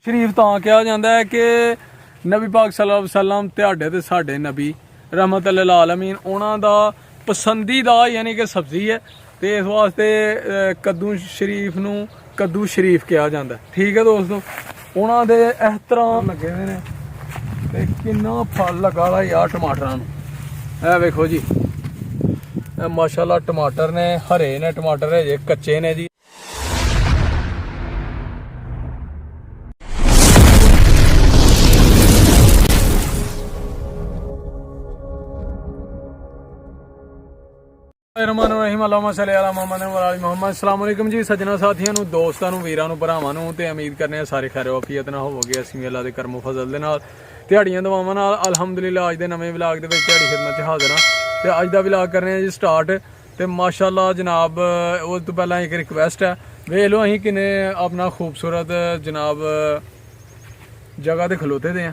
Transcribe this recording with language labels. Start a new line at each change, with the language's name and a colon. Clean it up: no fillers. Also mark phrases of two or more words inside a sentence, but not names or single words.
Punjabi: ਸ਼ਰੀਫ ਤਾਂ ਕਿਹਾ ਜਾਂਦਾ ਹੈ ਕਿ ਨਬੀ ਪਾਕ
Arabic: صلى الله عليه وسلم
Punjabi: ਤੁਹਾਡੇ ਤੇ ਸਾਡੇ ਨਬੀ
Arabic: رحمة للعالمين
Punjabi: ਉਹਨਾਂ ਦਾ ਪਸੰਦੀਦਾ ਯਾਨੀ ਕਿ ਸਬਜ਼ੀ ਹੈ ਤੇ ਇਸ ਵਾਸਤੇ ਕੱਦੂ ਸ਼ਰੀਫ ਨੂੰ ਕੱਦੂ ਸ਼ਰੀਫ ਕਿਹਾ ਜਾਂਦਾ। ਠੀਕ ਹੈ ਦੋਸਤੋ, ਉਹਨਾਂ ਦੇ ਇਸ ਤਰ੍ਹਾਂ ਲੱਗੇ ਹੋਏ ਨੇ ਤੇ ਕਿੰਨਾ ਫਲ ਲੱਗਾ ਵਾ ਯਾਰ ਟਮਾਟਰਾਂ ਨੂੰ। ਇਹ ਵੇਖੋ ਜੀ, ਇਹ ਮਾਸ਼ਾਅੱਲਾ ਟਮਾਟਰ ਨੇ, ਹਰੇ ਨੇ ਟਮਾਟਰ, ਹਜੇ ਕੱਚੇ ਨੇ ਜੀ।
Arabic: رحمان اللهم صل على محمد و على محمد. السلام عليكم
Punjabi: ਜੀ ਸੱਜਣਾ ਸਾਥੀਆਂ ਨੂੰ ਦੋਸਤਾਂ ਨੂੰ ਵੀਰਾਂ ਨੂੰ ਭਰਾਵਾਂ ਨੂੰ ਤੇ ਉਮੀਦ ਕਰਨੇ ਆ ਸਾਰੇ ਖੈਰ ਵਾਫੀਅਤ ਨਾਲ ਹੋਵੋਗੇ। ਅਸੀਂ ਵੀ ਅੱਲਾ ਦੇ ਕਰਮ ਫਜ਼ਲ ਦੇ ਨਾਲ ਦਿਹਾੜੀਆਂ ਦੁਆਵਾਂ ਨਾਲ ਅਲਹਮਦੁਲਿਲਾ ਅੱਜ ਦੇ ਨਵੇਂ ਵਲੌਗ ਦੇ ਵਿੱਚ ਤੁਹਾਡੀ ਖਿਦਮਤ 'ਚ ਹਾਜ਼ਰ ਹਾਂ ਤੇ ਅੱਜ ਦਾ ਵਲੌਗ ਕਰ ਰਹੇ ਹਾਂ ਜੀ ਸਟਾਰਟ। ਤੇ ਮਾਸ਼ਾਅੱਲਾ ਜਨਾਬ ਉਸ ਤੋਂ ਪਹਿਲਾਂ ਇੱਕ ਰਿਕਵੈਸਟ ਹੈ, ਵੇਖ ਲਓ ਅਸੀਂ ਕਿੰਨੇ ਆਪਣਾ ਖੂਬਸੂਰਤ ਜਨਾਬ ਜਗ੍ਹਾ ਤੇ ਖਲੋਤੇ ਦੇ ਆ।